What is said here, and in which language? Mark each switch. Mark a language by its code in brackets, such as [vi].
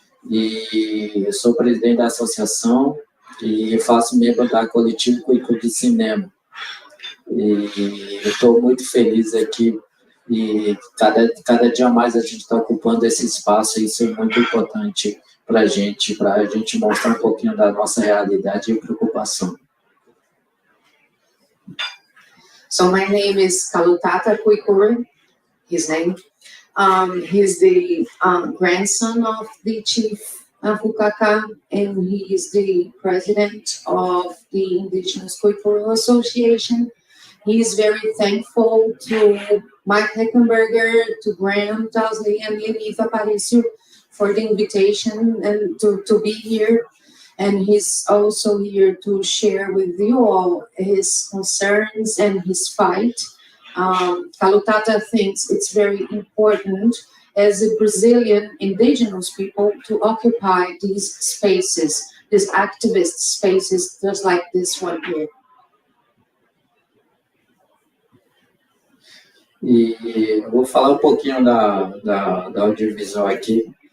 [pt] E eu sou presidente da associação e faço membro da coletiva Cuicu de Cinema. E eu estou muito feliz aqui e cada dia mais a gente está ocupando esse espaço e isso é muito importante para a gente mostrar um pouquinho da nossa realidade e preocupação. [en] So my name is Kalutata Kuikuru, his name. He's the grandson of the chief of Ukaka, and he is the president of the Indigenous Kuikuru Association. He is very thankful to Mike Heckenberger, to Graham Tosley, and Lenita Aparicio for the invitation and to be here. And he's also here to share with you all his concerns and his fight. Kalutata thinks it's very important as a Brazilian indigenous people to occupy these spaces, these activist spaces, just like this one here. [pt] E eu vou falar um pouquinho da audiovisual aqui.